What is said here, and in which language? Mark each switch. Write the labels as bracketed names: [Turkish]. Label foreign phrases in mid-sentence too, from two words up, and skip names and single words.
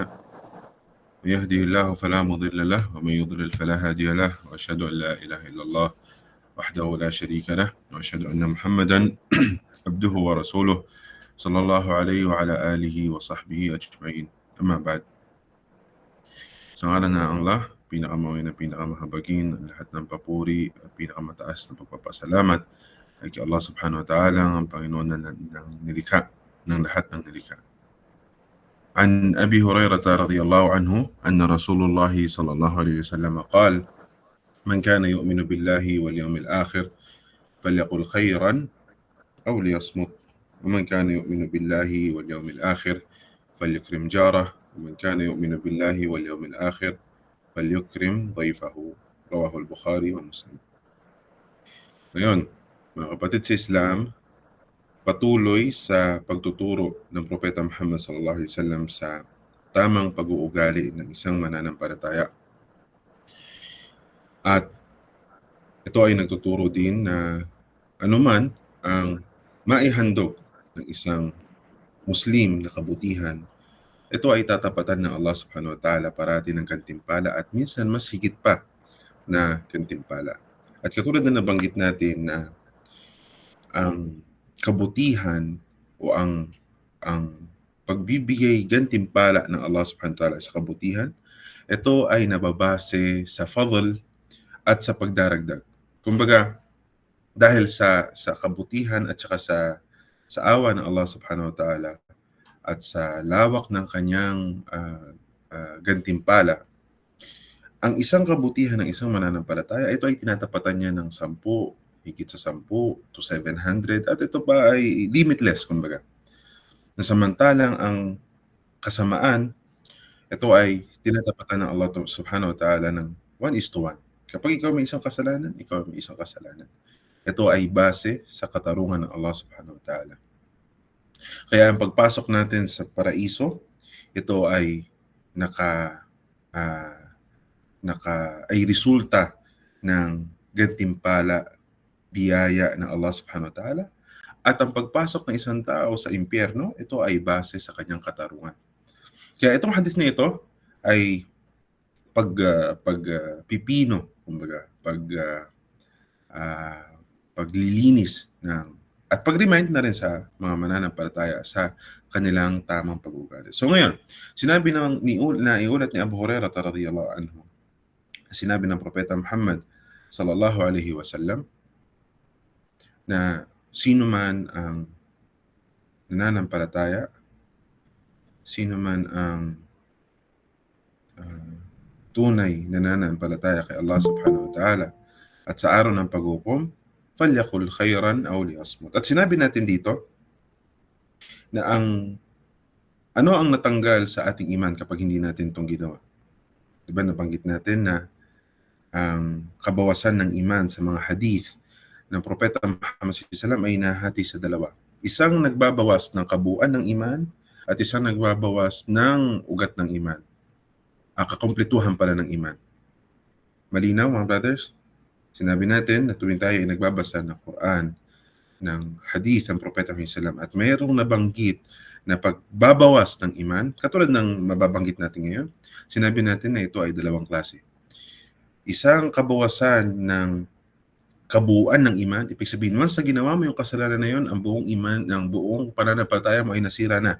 [Arabic] من يهده الله فلا مضل له ومن يضلل فلا هادي له، وأشهد أن لا إله إلا الله وحده لا شريك له، وأشهد أن محمدا عبده ورسوله صلى الله عليه وعلى آله وصحبه أجمعين. أما بعد. [Filipino] Sa ngalan ng Allah, pinakamawin na pinakamahabagin, ang lahat ng papuri at pinakamataas na pagpapasalamat ay kay Allah [Arabic] سبحانه وتعالى, [Filipino] ang Panginoon ng nilikha, ng lahat ng nilikha. [Arabic] عن أبي هريرة رضي الله عنه أن رسول الله صلى الله عليه وسلم قال: من كان يؤمن بالله واليوم الآخر فليقل خيرا أو ليصمت، ومن كان يؤمن بالله واليوم الآخر فليكرم جاره، ومن كان يؤمن بالله واليوم الآخر فليكرم ضيفه. رواه البخاري ومسلم. [Filipino] Ngayon, mga kapatid sa Islam, patuloy sa pagtuturo ng Propeta Muhammad [Arabic] صلى الله عليه وسلم [Filipino] sa tamang pag-uugali ng isang mananampalataya. At ito ay nagtuturo din na anuman ang maihandog ng isang Muslim na kabutihan, ito ay tatapatan ng Allah [Arabic] سبحانه وتعالى [Filipino] parati ng gantimpala at minsan mas higit pa na gantimpala. At katulad na nabanggit natin na ang kabutihan o ang pagbibigay gantimpala ng Allah [Arabic] سبحانه وتعالى [Filipino] sa kabutihan, ito ay nababase sa fadl at sa pagdaragdag. Kumbaga, dahil sa kabutihan at saka sa awa ng Allah [Arabic] سبحانه وتعالى [Filipino] at sa lawak ng kanyang gantimpala, ang isang kabutihan ng isang mananampalataya, ito ay tinatapatan niya ng 10, higit sa 10 to 700, at ito pa ay limitless, kumbaga. Nasamantalang ang kasamaan, ito ay tinatapatan ng Allah [Arabic] سبحانه وتعالى [Filipino] ng 1:1. Kapag ikaw may isang kasalanan, ikaw may isang kasalanan. Ito ay base sa katarungan ng Allah [Arabic] سبحانه وتعالى. [Filipino] Kaya ang pagpasok natin sa paraiso, ito ay ay resulta ng gantimpala, biyaya ng Allah [Arabic] سبحانه وتعالى. [Filipino] At ang pagpasok ng isang tao sa impyerno, ito ay base sa kanyang katarungan. Kaya itong hadith na ito ay pagpipino, kumbaga, paglilinis ng at pag-remind na rin sa mga mananampalataya sa kanilang tamang pag-uugali. So ngayon, sinabi iulat ni Abu Hurairah [Arabic] رضي الله عنه, [Filipino] sinabi ng Propeta Muhammad [Arabic] صلى الله عليه وسلم [Filipino] na sino man ang nananampalataya, sino man ang tunay na nananampalataya kay Allah [Arabic] سبحانه وتعالى [Filipino] at sa araw ng paghukom, [Arabic] فليقل خيرا أو ليصمت. [Filipino] At sinabi natin dito na ano ang natanggal sa ating iman kapag hindi natin itong ginawa. Diba nabanggit natin na ang kabawasan ng iman sa mga hadith ng Propeta Muhammad [Arabic] صلى الله عليه وسلم [Filipino] ay nahati sa dalawa. Isang nagbabawas ng kabuuan ng iman at isang nagbabawas ng ugat ng iman. Kakumpletuhan pala ng iman. Malinaw, mga brothers? Sinabi natin na tuwing tayo ay nagbabasa ng Quran, ng hadith ng Propeta Muhammad [Arabic] صلى الله عليه وسلم, [Filipino] at mayroong nabanggit na pagbabawas ng iman, katulad ng mababanggit natin ngayon, sinabi natin na ito ay dalawang klase. Isang kabawasan ng kabuuan ng iman, ibig sabihin, once na ginawa mo yung kasalanan na yun, ang buong iman, ang buong pananampalataya mo ay nasira na.